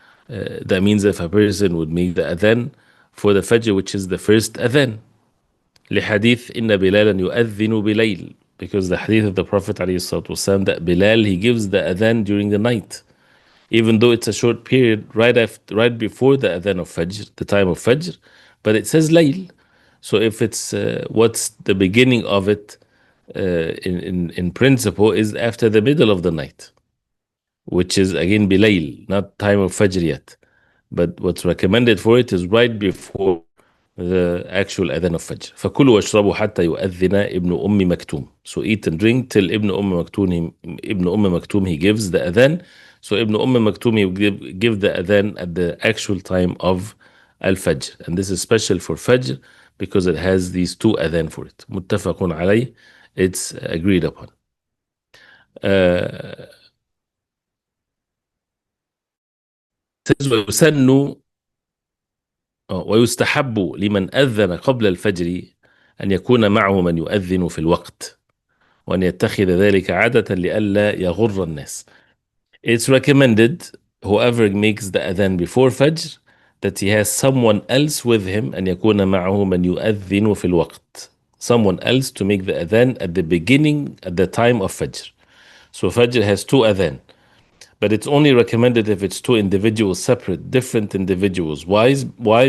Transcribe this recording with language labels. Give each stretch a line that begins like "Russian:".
English: That means if a person would make the adhan for the fajr, which is the first adhan,
Arabic: لحديث إن بلالا يؤذن بليل,
English: because the hadith of the Prophet ﷺ, that Bilal, he gives the adhan during the night, even though it's a short period right before the adhan of Fajr, the time of Fajr, but it says layl. So if it's what's the beginning of it, in principle is after the middle of the night, which is again bilayl, not time of Fajr yet. But what's recommended for it is right before the actual adhan of Fajr.
Arabic: فَكُلُوا وَاشْرَبُوا حَتَّى يُؤَذِّنَ ابن أم مكتوم.
English: So eat and drink till Ibn Maktoum, he gives the adhan. So Ibn Maktoum, he will give the adhan at the actual time of al-Fajr. And this is special for Fajr because it has these two adhan for it.
Arabic: متفق عليه.
English: It's agreed upon.
Arabic: Uh, ويسن ويستحب لمن أذن قبل الفجر أن يكون معه من يؤذن في الوقت وأن يتخذ ذلك عادة لئلا يغر الناس.
English: It's recommended whoever makes the adhan before Fajr that he has someone else with him
Arabic: أن يكون معه من يؤذن في الوقت,
English: someone else to make the adhan at the beginning, at the time of Fajr. So Fajr has two adhan. But it's only recommended if it's two individuals, separate, different individuals. Why?